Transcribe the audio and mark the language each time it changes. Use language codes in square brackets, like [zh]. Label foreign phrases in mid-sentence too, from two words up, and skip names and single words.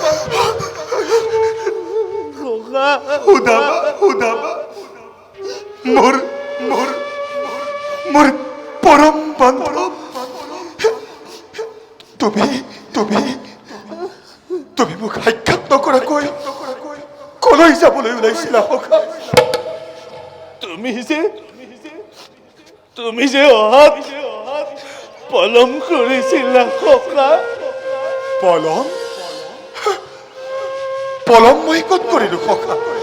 [as] উদামা, উদামা, মোর মোর মোর পরম বান্ধব। তুমি তুমি তুমি মোক সাক্ষাৎ নকৰাকৈ কলৈ যাবলৈ ওলাইছিলা সখা? তুমি যে অহাত পলম কৰিছিলা সখা। পলম পলম মই ক'ত কৰিলো সখা?